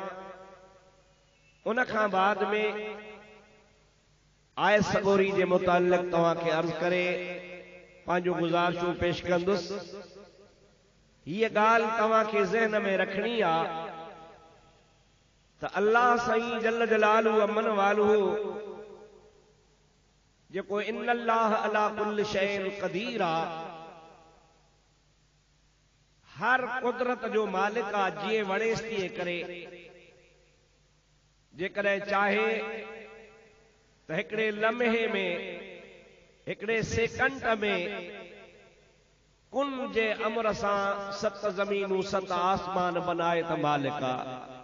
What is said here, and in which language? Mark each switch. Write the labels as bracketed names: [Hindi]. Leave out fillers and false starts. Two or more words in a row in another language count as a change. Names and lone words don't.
[Sindhi] उन खां बाद में आयत सगोरी जे मुतालिक़ तव्हां खे अर्ज़ करे पंहिंजूं गुज़ारिशूं पेश कंदुसि। हीअ ॻाल्हि तव्हां खे ज़हन में रखणी आहे त अल्लाह साईं [Arabic] جل جلاله وعم نواله [Sindhi] जेको [Arabic] إن الله على كل شيء قدير [Sindhi] आहे, हर कुदरत जो मालिक आहे, जीअं वणेसि तीअं करे। जेकॾहिं चाहे त हिकिड़े लम्हे में, हिकिड़े सेकंड में कुन जे अमर सां 7 ज़मीनूं 7 आसमान बनाए त मालिक आहे।